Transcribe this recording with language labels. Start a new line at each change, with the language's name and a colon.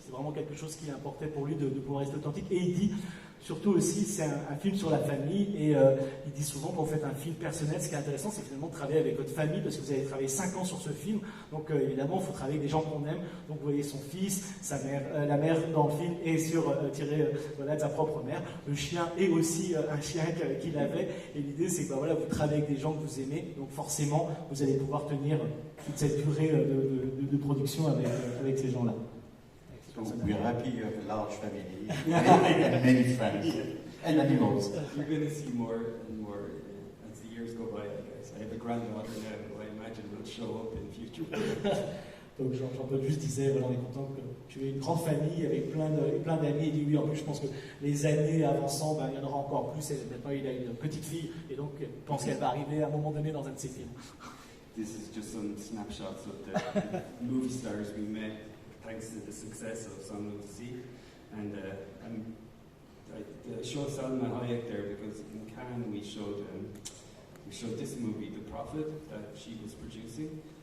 French: C'est vraiment quelque chose qui importait pour lui de pouvoir rester authentique. Et il dit, surtout aussi, c'est un film sur la famille, et il dit souvent quand vous faites un film personnel, ce qui est intéressant, c'est finalement de travailler avec votre famille, parce que vous avez travaillé 5 ans sur ce film, donc évidemment, il faut travailler avec des gens qu'on aime, donc vous voyez son fils, sa mère, la mère dans le film est tirée voilà, de sa propre mère, le chien est aussi un chien qu'il avait, et l'idée c'est que voilà, vous travaillez avec des gens que vous aimez, donc forcément, vous allez pouvoir tenir toute cette durée de production avec ces gens-là.
English: So we're happy you have a large family and many friends and animals. You're going to see more and more as the years go by, I guess. I have a granddaughter now who I imagine will show up in future.
French: Donc Jean-Paul juste disait, voilà, on est content que tu aies une grande famille avec plein d'amis. Il dit oui, en plus je pense que les années avançant, ben, il y en aura encore plus. Et maintenant il a une petite fille et donc il pense qu'elle va arriver à un moment donné dans un de ses films.
English: This is just some snapshots of the movie stars we met thanks to the success of Song of the Sea. And I showed Salma Hayek there because in Cannes we showed this movie, The Prophet, that she was producing.